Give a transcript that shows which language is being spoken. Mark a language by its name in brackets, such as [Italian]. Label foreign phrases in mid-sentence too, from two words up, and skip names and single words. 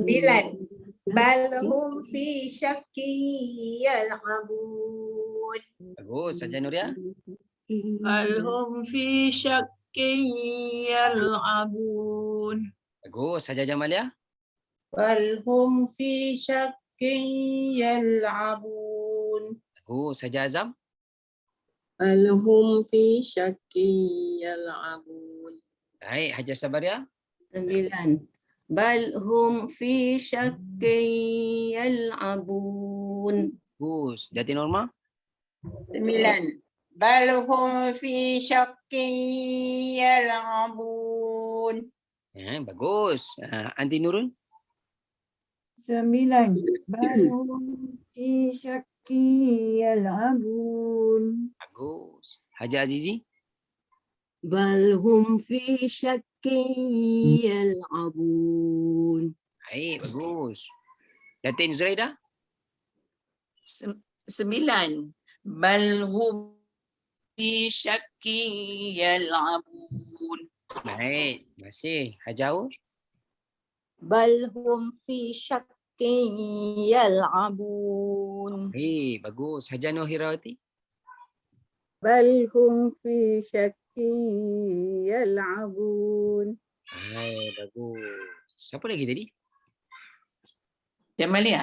[Arabic] بل هم في شك يلعبون. [Malay] Bagus, Saja Nuria. [Arabic] بل هم في شك يلعبون. [Malay] Bagus, Saja Jamalia. [Arabic] بل هم في شك يلعبون. [Malay] Bagus, Saja Azam. [Arabic] بل هم في شك يلعبون. [Malay] Baik, Hajar Sabaria. 9. [Arabic] بل هم في شك يلعبون. [Malay] Bagus. Jati Norma. 9. [Arabic] بل هم في شك يلعبون. [Malay] Bagus. Anti Nurul. [Arabic] 9. بارو في شك يلعبون. [Malay] Bagus. Hajar Azizi. [Arabic] بل هم في شك يلعبون. [Malay] Baik, bagus. Datin Zuraida. 9. [Arabic] بل هم في شك يلعبون. [Malay] Baik, terima kasih. Hajar Aul. [Arabic] بل هم في شك يلعبون. [Malay] Baik, bagus. Hajar Nur Hirawati. [Arabic] بل هم في شك يلعبون. [Malay] Baik, bagus. Siapa lagi tadi? Jamalia.